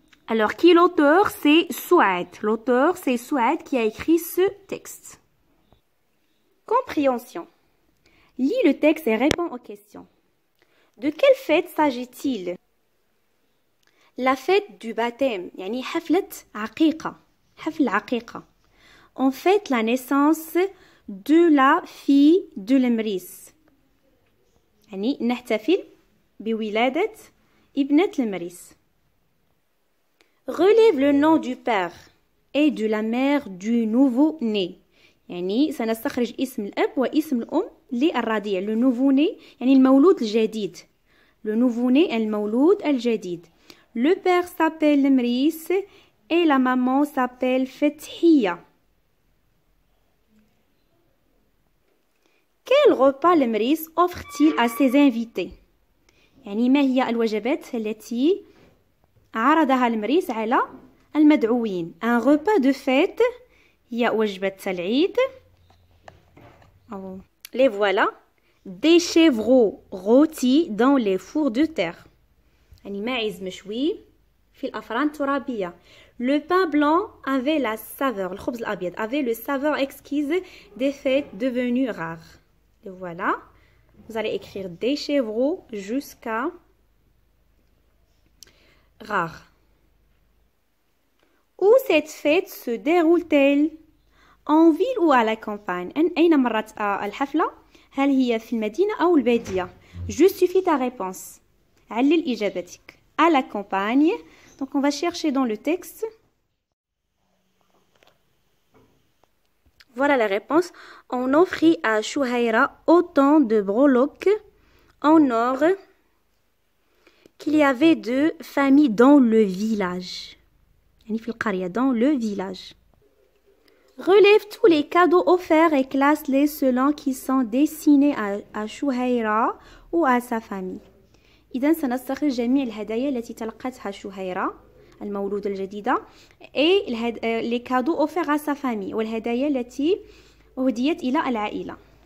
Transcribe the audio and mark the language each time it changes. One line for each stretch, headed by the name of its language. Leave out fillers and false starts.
French: Alors qui l'auteur? C'est Souad. L'auteur c'est Souad qui a écrit ce texte. Compréhension. Lis le texte et réponds aux questions. De quelle fête s'agit-il? La fête du baptême
Arabic: يعني حفلة عقيقة حفل عقيقة.
French: On fête la naissance de la fille de المريس
Arabic: يعني نحتفل بولادة ابنة
French: المريس. Relève le nom du père et de la mère du nouveau-né
Arabic: يعني سنستخرج اسم الأب واسم الأم للرضيع
French: le nouveau-né
Arabic: يعني المولود الجديد
French: le nouveau-né
Arabic: المولود الجديد.
French: Le père s'appelle المريس et la maman s'appelle فتحية. Quel repas
Arabic: المريس
French: offre-t-il à ses invités؟
Arabic: يعني ما هي الوجبات التي عرضها المريس على المدعوين؟
French: Un repas de fête
Arabic: هي وجبة العيد.
French: Les voilà. Des chevreaux rôtis dans les fours de terre
Arabic: يعني ماعز مشوي في الأفران الترابية.
French: Le pain blanc avait la saveur
Arabic: الخبز الأبيض
French: avait le saveur exquise des fêtes devenues rares. Et voilà, vous allez écrire des chevreaux jusqu'à rare. Où cette fête se déroule-t-elle? En ville ou à la campagne?
Arabic: أين مرت الحفلة؟ هل هي في المدينة أو البادية؟
French: Justifie ta réponse.
Arabic: علل إجابتك.
French: À la campagne. Donc on va chercher dans le texte. Voilà la réponse. On offrit à Chouhaïra autant de breloques en or qu'il y avait de familles dans le village.
Arabic: يعني في القرية
French: dans le village. Relève tous les cadeaux offerts et classe-les selon qui sont destinés à Chouhaïra ou à sa famille.
Arabic: إذا سنستخرج جميع الهدايا التي تلقتها شهيرة المولودة الجديدة
French: et les cadeaux offerts à sa famille
Arabic: والهدايا التي أهديت إلى العائلة.